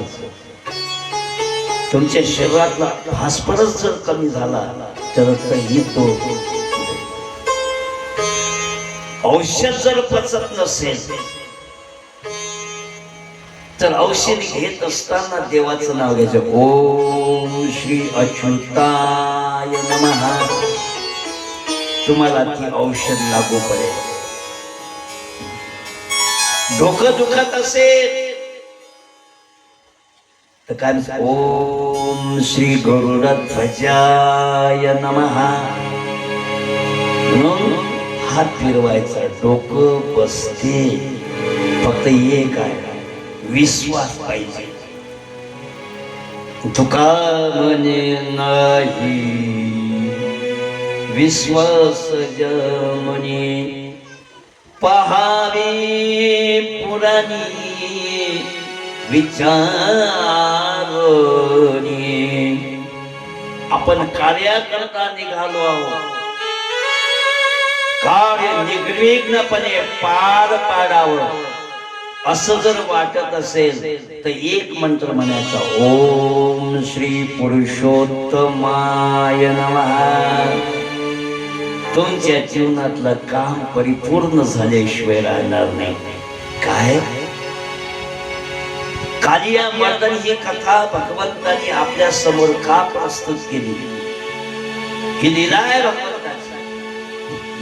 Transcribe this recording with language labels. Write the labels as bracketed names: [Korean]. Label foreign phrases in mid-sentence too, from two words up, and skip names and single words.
[Marathi] तुमच्या शरीरातला फॉस्फरस जर कमी झाला तर तो औषध जर पचत नसेल तर औषध घेत असताना देवाचं नाव घ्यायचं. [Sanskrit] ओम श्री अच्युताय नमः. [Marathi] तुम्हाला ती औषध लागू पडेल. डोकं दुखत असेल तर काय [Sanskrit] ओम श्री गरुडध्वजाय नमः [Marathi] म्हणून हात फिरवायचा, डोकं बसते. फक्त एक आहे, विश्वास पाहिजे. तुका म्हणे नाही विश्वास जमनी, पहावे पुराणी विचारोनी. आपण कार्याकरता निघालो आहोत, कार्य निर्विघ्नपणे पार पाडावं असं जर वाटत असेल तर एक मंत्र म्हणायचा, [Sanskrit] ओम श्री पुरुषोत्तमाय नमः. [Marathi] तुमच्या जीवनातलं काम परिपूर्ण झाल्याशिवाय राहणार नाही. काय कालिया मर्दन ही कथा भगवंतांनी आपल्या समोर का प्रस्तुत केली? ही लीला आहे भगवंताची.